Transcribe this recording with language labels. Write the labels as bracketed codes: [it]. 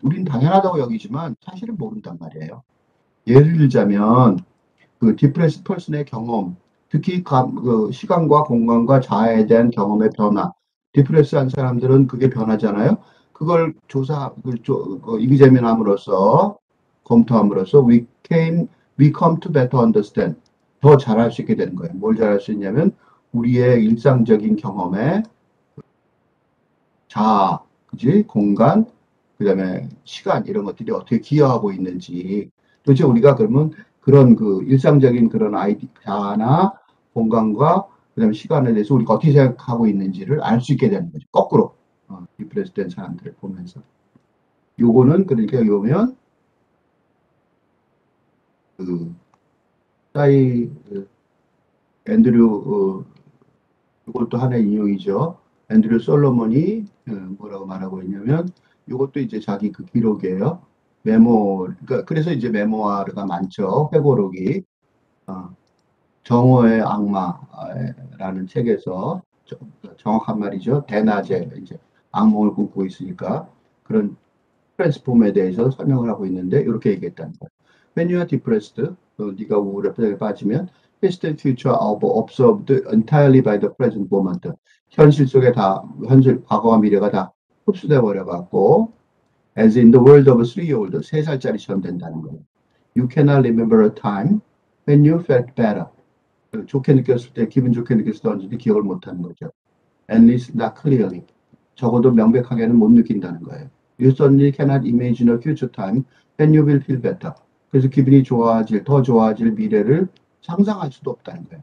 [ko] 우리는 당연하다고 여기지만 사실은 모른단 말이에요. 예를 들자면 그 디프레스 퍼슨의 경험, 특히 그 시간과 공간과 자아에 대한 경험의 변화, 디프레스한 사람들은 그게 변하잖아요. 그걸 이기재민함으로써 검토함으로써 [en] we come to better understand. [ko] 더 잘할 수 있게 되는 거예요. 뭘 잘할 수 있냐면 우리의 일상적인 경험에 자아, 그지? 공간, 그다음에 시간 이런 것들이 어떻게 기여하고 있는지. 도대체 우리가 그러면 그런 그 일상적인 그런 자아나 공간과 그다음에 시간에 대해서 우리가 어떻게 생각하고 있는지를 알 수 있게 되는 거죠. 거꾸로 디프레스 된 사람들을 보면서. 요거는 그러니까 여기 보면 그 사이 앤드류 이것도 하나의 인용이죠. 앤드류 솔로몬이 뭐라고 말하고 있냐면 이것도 이제 자기 그 기록이에요. 메모, 그러니까 그래서 이제 메모아르가 많죠. 회고록이 정오의 악마라는 책에서 정확한 말이죠. 대낮에 이제 악몽을 꾸고 있으니까 그런 트랜스폼에 대해서 설명을 하고 있는데 이렇게 얘기했다는 거예요. [en] When you are depressed, [ko] 네가 우울에 빠지면 [en] past and future are observed entirely by the present moment. [ko] 현실 속에 다 현실 과거와 미래가 다 흡수돼 버려 갖고 [en] as in the world of a 3-year-old [ko] 3살짜리처럼 된다는 거예요. [en] You cannot remember a time when you felt better. [ko] 좋게 느꼈을 때 기분 좋게 느꼈을 때 언제든지 기억을 못 하는 거죠. [en] At least not clearly. [ko] 적어도 명백하게는 못 느낀다는 거예요. [en] You certainly cannot imagine a future time when you will feel better. [ko] 그래서 기분이 좋아질, 더 좋아질 미래를 상상할 수도 없다는 거예요.